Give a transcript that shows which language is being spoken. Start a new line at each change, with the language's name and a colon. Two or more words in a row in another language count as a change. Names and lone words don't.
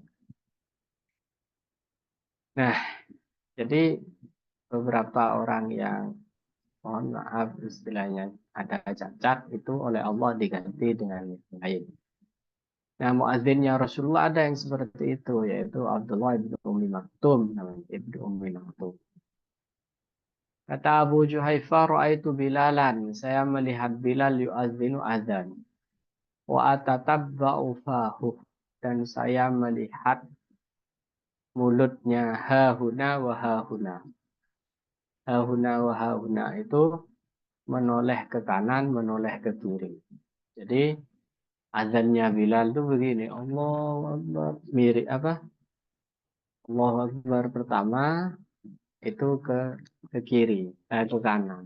Indonesian: Nah, jadi beberapa orang yang mohon maaf istilahnya ada cacat itu oleh Allah diganti dengan yang lain. Nah, muadzinnya Rasulullah ada yang seperti itu yaitu Abdullah ibnu Ummi Maktum namanya ibnu Ummi Maktum. Kata Abu Juhaifah,
Arabic: "رأيت بلالا."
Indonesian: Saya melihat Bilal
Arabic: يؤذن أذان. وأتتبع فاه.
Indonesian: Dan saya melihat mulutnya
Arabic: هاهنا وهاهنا. هاهنا وهاهنا
Indonesian: itu menoleh ke kanan, menoleh ke kiri. Jadi azannya Bilal itu begini,
Arabic: الله أكبر,
Indonesian: mirip apa?
Arabic: الله أكبر
Indonesian: pertama itu ke kiri, ke kanan.